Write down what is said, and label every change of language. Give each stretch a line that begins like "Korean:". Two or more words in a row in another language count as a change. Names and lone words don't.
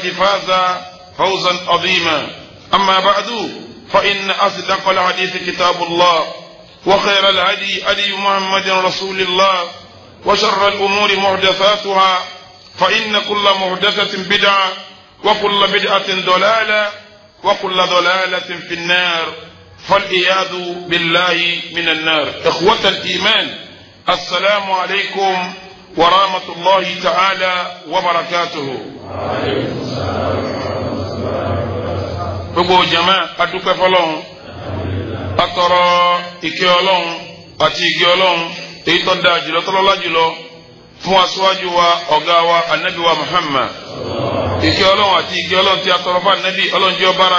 Arabic: فاز فوزا عظيما أما بعد فإن أصدق الحديث كتاب الله وخير الهدي هدي محمد رسول الله وشر الأمور محدثاتها فإن كل محدثة بدعة وكل بدعة ضلالة وكل ضلالة في النار فالعياذ بالله من النار. إخوة الإيمان السلام عليكم ورحمة الله تعالى وبركاته.
Yoruba: gbogbo jama adúpẹ́ fọ́lọ́run atọrọ ìkẹ́ Ọlọ́run àti ìgẹ́ Ọlọ́run èyí tó dáa jùlọ tọ́lọ́lá jùlọ fún aṣáájú wa ọ̀gá wa anabi wa Muhammad ìkẹ́ Ọlọ́run àti ìgẹ́ Ọlọ́run tí a tọrọ fún anabi Ọlọ́run jẹ́ ọbára